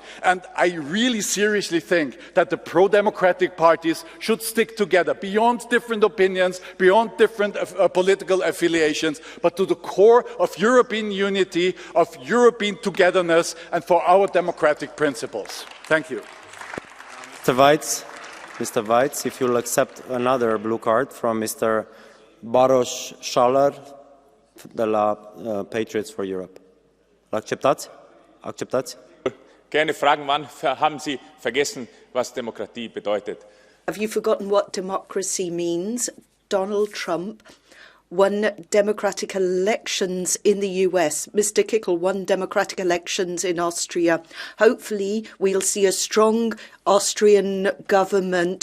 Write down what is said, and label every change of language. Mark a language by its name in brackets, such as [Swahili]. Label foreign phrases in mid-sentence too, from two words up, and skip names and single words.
[English] And I really seriously think that the pro-democratic parties should stick together beyond different opinions, beyond different political affiliations, but to the core of European unity, of European togetherness, and for our democratic principles. Thank you. Mr. Weitz, if you'll accept another blue card from Mr. [Romanian] Baros Schaller, de la Patriots for Europe. Acceptați? Acceptați? [German] Gerne fragen, wann haben Sie vergessen, was Demokratie bedeutet? [English] Have you forgotten what democracy means? Donald Trump won democratic elections in the US. Mr. Kickle won democratic elections in Austria. Hopefully, we'll see a strong Austrian government.